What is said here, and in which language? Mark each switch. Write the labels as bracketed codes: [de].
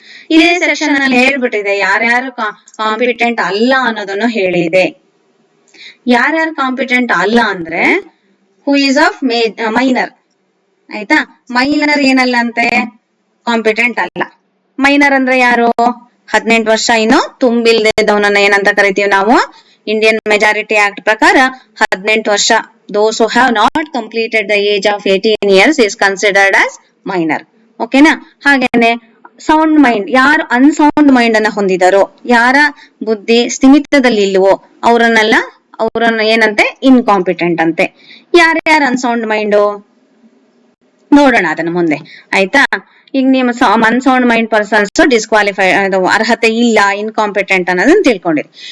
[kn] ಇದೇ ಸೆಕ್ಷನ್ ಅಲ್ಲಿ ಹೇಳ್ಬಿಟ್ಟಿದೆ ಯಾರ್ಯಾರು ಕಾಂಪಿಟೆಂಟ್ ಅಲ್ಲ ಅನ್ನೋದನ್ನು ಹೇಳಿದೆ. ಯಾರ್ಯಾರು ಕಾಂಪಿಟೆಂಟ್ ಅಲ್ಲ ಅಂದ್ರೆ, [en] Who is of minor. [kn] ಆಯ್ತಾ? ಮೈನರ್ ಏನಲ್ಲ ಅಂತೆ, ಕಾಂಪಿಟೆಂಟ್ ಅಲ್ಲ. ಮೈನರ್ ಅಂದ್ರೆ ಯಾರು? 18 ವರ್ಷ ಇನ್ನು ತುಂಬಿಲ್ದವನನ್ನ ಏನಂತ ಕರಿತೀವಿ ನಾವು? ಇಂಡಿಯನ್ ಮೆಜಾರಿಟಿ ಆಕ್ಟ್ ಪ್ರಕಾರ 18 ವರ್ಷ, [en] those who have not completed the age of 18 years is considered as minor. [kn] ಓಕೆನಾ? ಹಾಗೇನೆ ಸೌಂಡ್ ಮೈಂಡ್, ಯಾರು ಅನ್ಸೌಂಡ್ ಮೈಂಡ್ ಅನ್ನ ಹೊಂದಿದಾರೋ, ಯಾರ ಬುದ್ಧಿ ಸ್ಥಿಮಿತದಲ್ಲಿ ಇಲ್ವೋ, ಅವರನ್ನ ಏನಂತೆ, ಇನ್ಕಾಂಪಿಟೆಂಟ್ ಅಂತೆ. ಯಾರ್ಯಾರು ಅನ್ಸೌಂಡ್ ಮೈಂಡು ನೋಡೋಣ ಅದನ್ನ ಮುಂದೆ. ಆಯ್ತಾ? ಈಗ ನಿಮ್ಮ ಅನ್ಸೌಂಡ್ ಮೈಂಡ್ ಪರ್ಸನ್ಸ್ ಡಿಸ್ಕ್ವಾಲಿಫೈ, ಅರ್ಹತೆ ಇಲ್ಲ, ಇನ್ಕಾಂಪಿಟೆಂಟ್ ಅನ್ನೋದನ್ನ ತಿಳ್ಕೊಂಡಿರಿ.